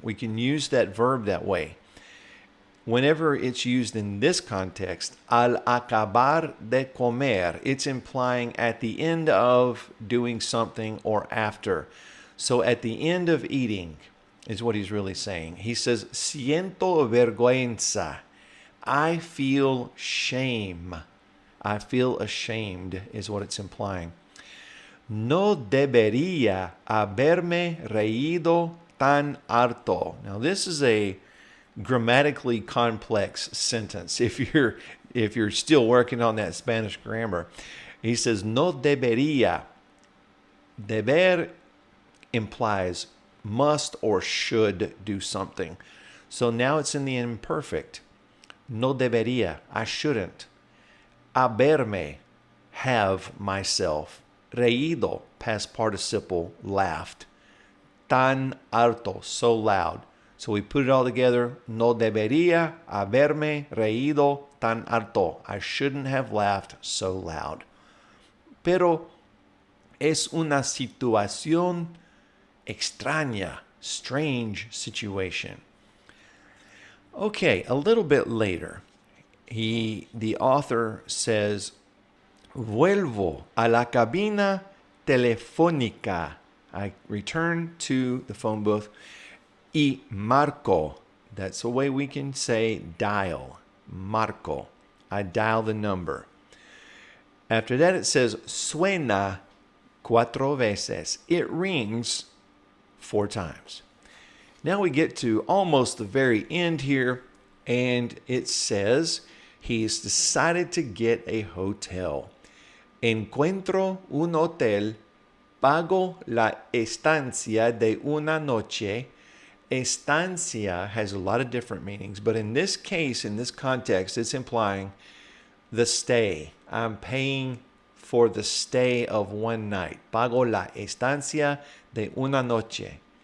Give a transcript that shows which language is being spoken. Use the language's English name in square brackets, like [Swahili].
[English] We can use that verb that way. Whenever it's used in this context, [Spanish] al acabar de comer, [English] it's implying at the end of doing something or after. So at the end of eating is what he's really saying. He says, [Spanish] siento vergüenza. [English] I feel shame. I feel ashamed is what it's implying. [Spanish] No debería haberme reído tan harto. [English] Now this is a grammatically complex sentence. If you're still working on that Spanish grammar, he says [Spanish] no debería. [English] Deber implies must or should do something. So now it's in the imperfect. [Spanish] No debería, [English] I shouldn't. Haberme, have myself. Reído, past participle, laughed. [Spanish] Tan harto, [English] so loud. So we put it all together. [Spanish] No debería haberme reído tan harto. [English] I shouldn't have laughed so loud. [Spanish] Pero es una situación extraña, [English] strange situation. Okay, a little bit later, the author says, [Spanish] vuelvo a la cabina telefónica. [English] I return to the phone booth. [Spanish] Y marco. [English] That's a way we can say dial. Marco. I dial the number. After that, it says [Spanish] suena cuatro veces. [English] It rings 4 times. Now we get to almost the very end here, and it says he's decided to get a hotel. [Spanish] Encuentro un hotel, pago la estancia de una noche. [English] Estancia has a lot of different meanings, but in this case, in this context, it's implying the stay. I'm paying for the stay of one night. [Spanish] Pago la estancia de una noche.